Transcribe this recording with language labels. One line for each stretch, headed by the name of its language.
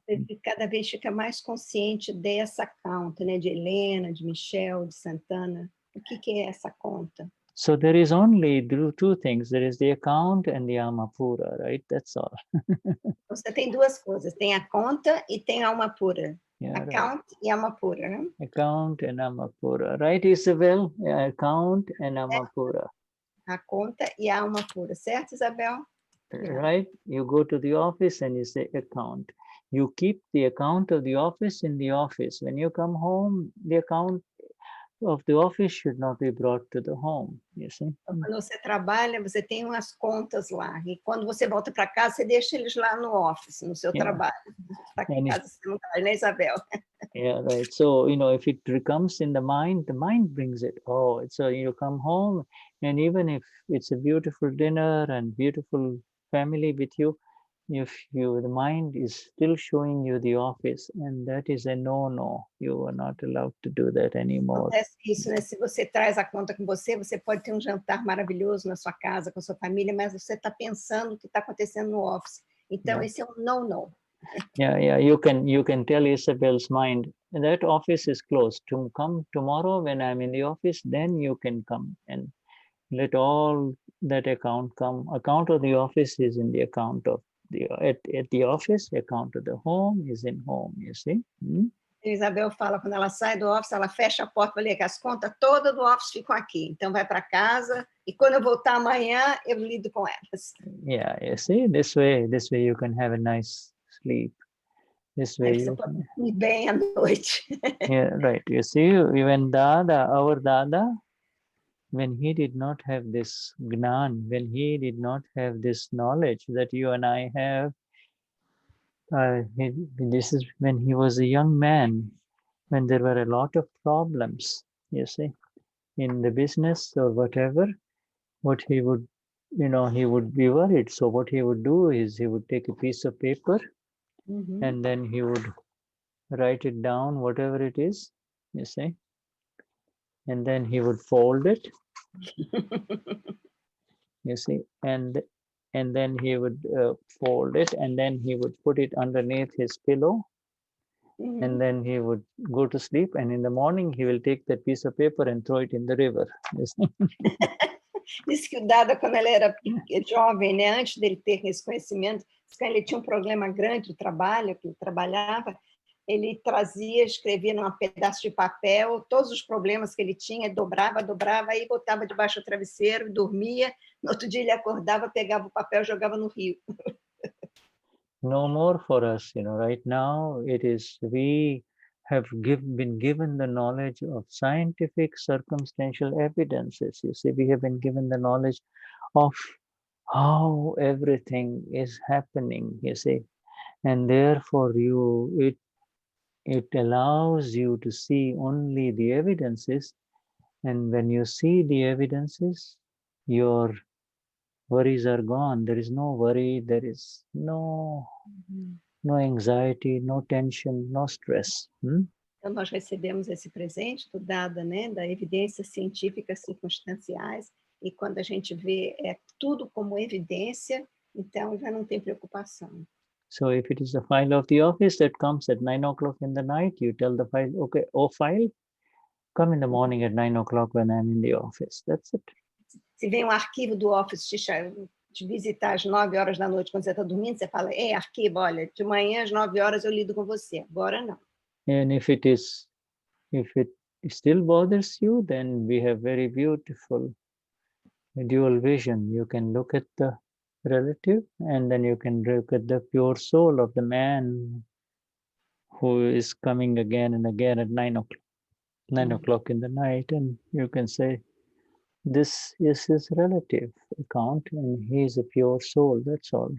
Portuguese: Você cada vez fica mais consciente dessa conta, né? De Helena, de Michel, de Santana. O que é essa conta?
English: So there is only two things. There is the account and the Amapura, right? That's all.
Portuguese: Você tem duas coisas. Tem a conta e tem a alma pura.
English: Yeah,
Portuguese: account e alma pura, né?
English: Account and Amapura. Right, Isabel? Account and Amapura.
Portuguese: A conta e a alma pura. Certo, Isabel?
English: Right? You go to the office and you say account. You keep the account of the office in the office. When you come home, the account of the office should not be brought to the home, you see.
Portuguese: Quando você trabalha, você tem umas contas lá. E quando você volta para casa, você deixa eles lá no office, no seu trabalho. Está aqui em casa, você não traz, né, Isabel?
English: Yeah, right. So, if it comes in the mind brings it. Oh, so you come home, and even if it's a beautiful dinner and beautiful family with you, if the mind is still showing you the office, and that is a no. You are not allowed to do that anymore.
Portuguese: Acontece isso, né? Se você traz a conta com você, você pode ter um jantar maravilhoso na sua casa, com a sua família, mas você está pensando o que está acontecendo no office. Então, esse é um no.
English: Yeah. You can tell Isabel's mind, that office is closed. To come tomorrow when I'm in the office, then you can come and let all that account come. Account of the office is in the account of at the office. Account of the home is in home, you see.
Portuguese: Isabel fala, quando ela sai do office, ela fecha a porta, olha que as contas todas do office ficam aqui. Então vai para casa e quando eu voltar amanhã, eu lido com elas.
English: Yeah, you see, this way you can have a nice sleep. This way
Portuguese: você pode dormir bem à noite.
English: Yeah, right. You see, even our Dada, when he did not have this Gnan, when he did not have this knowledge that you and I have, this is when he was a young man, when there were a lot of problems, you see, in the business or whatever, what he would, he would be worried. So what he would do is he would take a piece of paper and then he would write it down, whatever it is, you see, and then he would fold it, you see, and then he would fold it, and then he would put it underneath his pillow, and then he would go to sleep, and in the morning he will take that piece of paper and throw it in the river. You see?
Portuguese: Diz que o Dada, quando ele era jovem, né, antes dele ter esse conhecimento, quando ele tinha um problema grande de trabalho, que ele trabalhava, ele trazia, escrevia num pedaço de papel todos os problemas que ele tinha, dobrava, aí botava debaixo do travesseiro, dormia, no outro dia ele acordava, pegava o papel e jogava no rio.
English: No more for us, right now we have been given the knowledge of scientific circumstantial evidences. You see, we have been given the knowledge of how everything is happening, you see, and therefore it allows you to see only the evidences, and when you see the evidences, your worries are gone. There is no worry, there is no anxiety, no tension, no stress.
Portuguese: Então, nós recebemos esse presente do Dada, né, da evidências científicas circunstanciais, e quando a gente vê tudo como evidência, então já não tem preocupação.
English: So if it is a file of the office that comes at 9 o'clock in the night, you tell the file, okay, file, come in the morning at 9 o'clock when I'm in the office. That's it.
Portuguese: Se vem um arquivo do office te visitar às 9 horas da noite, quando você está dormindo, você fala, arquivo, olha, de manhã às 9 horas eu lido com você, agora não.
English: And if it still bothers you, then we have very beautiful dual vision. You can look at the relative, and then you can look at the pure soul of the man who is coming again and again at 9 o'clock in the night, and you can say, this is his relative account, and he is a pure soul, that's all.